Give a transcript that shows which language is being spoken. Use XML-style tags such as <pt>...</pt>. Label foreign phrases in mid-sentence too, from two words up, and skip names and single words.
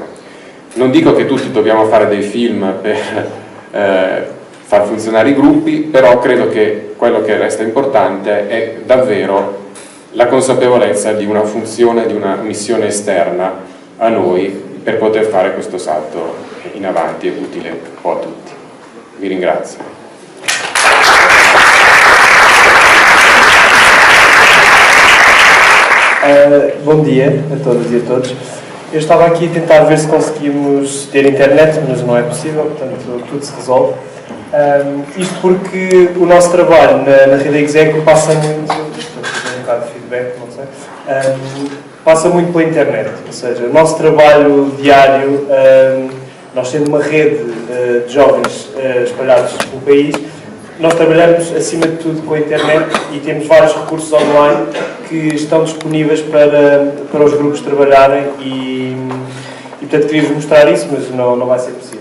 <it>Non dico che tutti dobbiamo fare dei film per far funzionare i gruppi, però credo che quello che resta importante è davvero la consapevolezza di una funzione, di una missione esterna a noi per poter fare questo salto in avanti e utile un po' a tutti. Vi ringrazio.</it> <pt>Bom dia a todas e a todos. Eu estava aqui a tentar ver se conseguimos ter internet, mas não é possível, portanto tudo se resolve. Isto porque o nosso trabalho na Rede Execo passa muito, estou a fazer um bocado de feedback, não sei, passa muito pela internet, ou seja, o nosso trabalho diário, nós sendo uma rede de jovens espalhados pelo país, nós trabalhamos acima de tudo com a internet e temos vários recursos online que estão disponíveis para os grupos trabalharem e portanto queríamos mostrar isso, mas não vai ser possível.</pt>